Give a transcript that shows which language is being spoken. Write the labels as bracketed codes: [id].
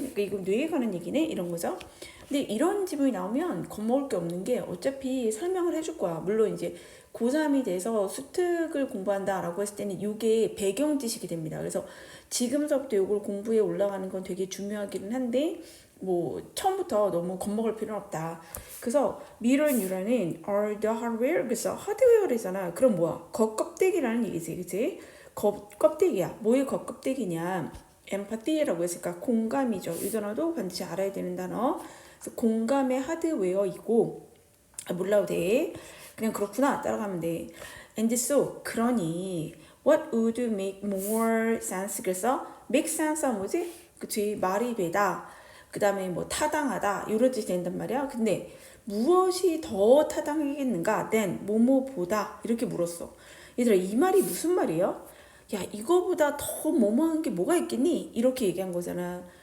[ko] 그러니까 이거 뇌에 관한 얘기네 이런 거죠. 근데 이런 지문이 나오면 겁먹을 게 없는 게 어차피 설명을 해줄 거야. 물론 이제 고3이 돼서 수특을 공부한다라고 했을 때는 이게 배경 지식이 됩니다. 그래서 지금서부터 이걸 공부해 올라가는 건 되게 중요하기는 한데 뭐 처음부터 너무 겁먹을 필요는 없다. 그래서 [en] mirror neuron은 are the hardware. [ko] 그래서 하드웨어래잖아. 그럼 뭐야? 겉껍데기라는 얘기지, 그치? 겉껍데기야. 뭐의 겉껍데기냐? 엠파티라고 했으니까 공감이죠. 이 단어도 반드시 알아야 되는 단어. 그래서 공감의 하드웨어이고 몰라도 돼. 그냥 그렇구나 따라가면 돼. [en] And so [ko] 그러니 [en] what would make more sense? [ko] 그래서 make sense가 뭐지? 그치, 말이 되다. 그 다음에 뭐 타당하다 이런 뜻이 된단 말이야. 근데 무엇이 더 타당하겠는가? then 뭐뭐보다 이렇게 물었어. 얘들아 이 말이 무슨 말이야? 야 이거보다 더 뭐뭐한 게 뭐가 있겠니? 이렇게 얘기한 거잖아.